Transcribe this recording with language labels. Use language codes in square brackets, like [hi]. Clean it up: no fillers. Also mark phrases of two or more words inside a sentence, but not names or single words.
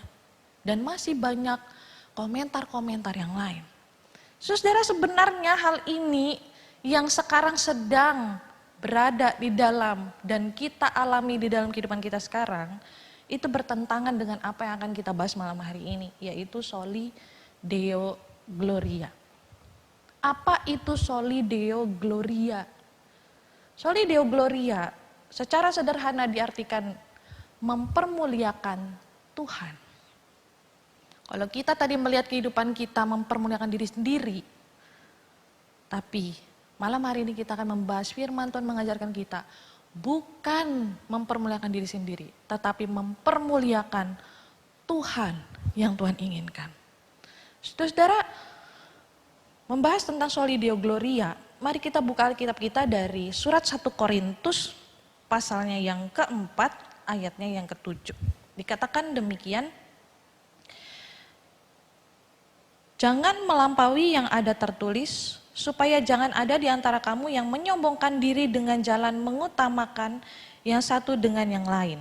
[id] Dan masih banyak komentar-komentar yang lain. Saudara, sebenarnya hal ini yang sekarang sedang berada di dalam dan kita alami di dalam kehidupan kita sekarang, itu bertentangan dengan apa yang akan kita bahas malam hari ini, yaitu [la] soli deo gloria. [id] Apa itu [la] soli deo gloria? Soli deo gloria [id] secara sederhana diartikan mempermuliakan Tuhan. Kalau kita tadi melihat kehidupan kita mempermuliakan diri sendiri, tapi malam hari ini kita akan membahas firman Tuhan mengajarkan kita bukan mempermuliakan diri sendiri, tetapi mempermuliakan Tuhan yang Tuhan inginkan. Saudara, membahas tentang [la] soli deo gloria, [id] mari kita buka Alkitab kita dari surat 1 Korintus pasalnya yang keempat, ayatnya yang ketujuh. Dikatakan demikian, jangan melampaui yang ada tertulis, supaya jangan ada di antara kamu yang menyombongkan diri dengan jalan mengutamakan yang satu dengan yang lain.